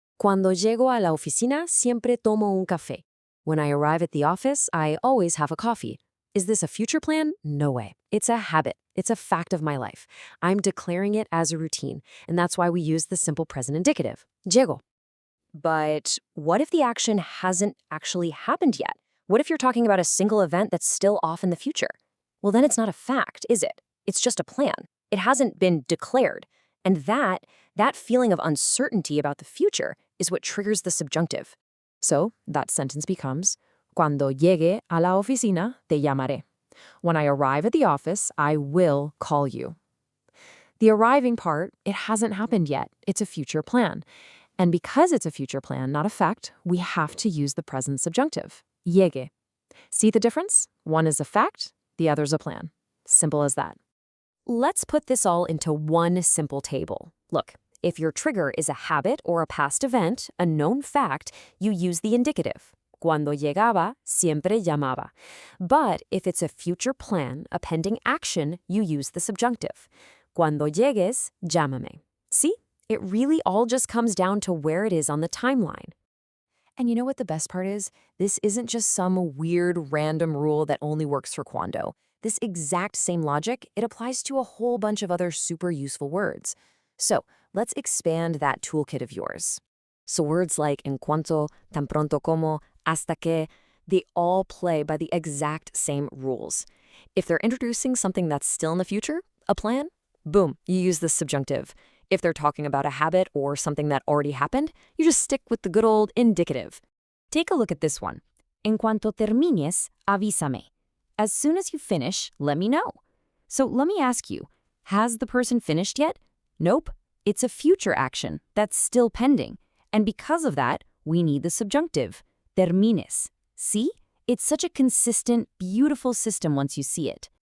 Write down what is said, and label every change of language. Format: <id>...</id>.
<es>Cuando llego a la oficina, siempre tomo un café.</es> <en>When I arrive at the office, I always have a coffee. Is this a future plan? No way. It's a habit. It's a fact of my life. I'm declaring it as a routine, and that's why we use the simple present indicative, llego. But what if the action hasn't actually happened yet? What if you're talking about a single event that's still off in the future? Well, then it's not a fact, is it? It's just a plan. It hasn't been declared. And that feeling of uncertainty about the future is what triggers the subjunctive. So that sentence becomes,</en> <es>Cuando llegue a la oficina, te llamaré.</es> <en>When I arrive at the office, I will call you. The arriving part, it hasn't happened yet. It's a future plan. And because it's a future plan, not a fact, we have to use the present subjunctive, llegue. See the difference? One is a fact, the other's a plan. Simple as that. Let's put this all into one simple table. Look, if your trigger is a habit or a past event, a known fact, you use the indicative.</en> <es>Cuando llegaba, siempre llamaba.</es> <en>But if it's a future plan, a pending action, you use the subjunctive.</en> <es>Cuando llegues, llámame.</es> <en>See? It really all just comes down to where it is on the timeline. And you know what the best part is? This isn't just some weird random rule that only works for cuando. This exact same logic, it applies to a whole bunch of other super useful words. So let's expand that toolkit of yours. So words like en cuanto, tan pronto como, hasta que, they all play by the exact same rules. If they're introducing something that's still in the future, a plan, boom, you use the subjunctive. If they're talking about a habit or something that already happened, you just stick with the good old indicative. Take a look at this one.</en> <es>En cuanto termines, avísame.</es> <en>As soon as you finish, let me know. So let me ask you, has the person finished yet? Nope. It's a future action that's still pending. And because of that, we need the subjunctive, termines. See? It's such a consistent, beautiful system once you see it.</en>